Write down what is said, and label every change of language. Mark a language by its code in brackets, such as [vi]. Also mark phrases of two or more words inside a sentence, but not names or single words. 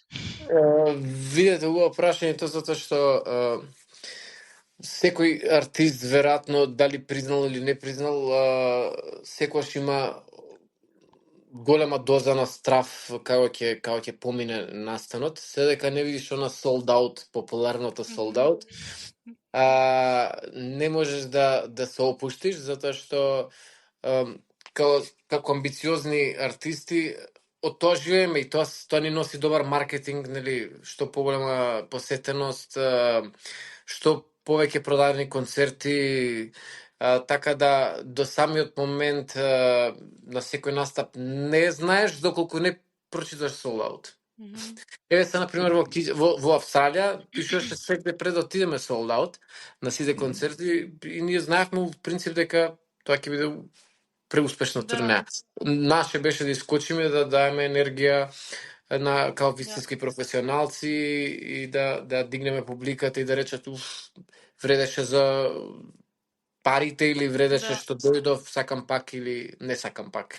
[mk] Видете, убаво прашање тоа затоа што секој артист веројатно дали признал или не признал, секогаш има голема доза на страв како ќе помине настанот, се дека не видиш она [en] sold out, [mk] популарното [en] sold out, [mk] не можеш да се опуштиш затоа што како амбициозни артисти од тоа живееме и тоа ни носи добар маркетинг, нели, што поголема посетеност, што повеќе продадени концерти, така да до самиот момент на секој настап не знаеш доколку не прочиташ [en] sold out. [mk] Еве се, например, во Австралија пишуваше секој пред да отидеме [en] sold out [mk] на сите концерти и ние знаевме в принцип дека тоа ќе биде преуспешна турнеја. Наше беше да искочиме, да даеме енергија на као вистински професионалци и да дигнеме публиката и да речат вредеше за парите или вредеше што дојдов, сакам пак или не сакам пак.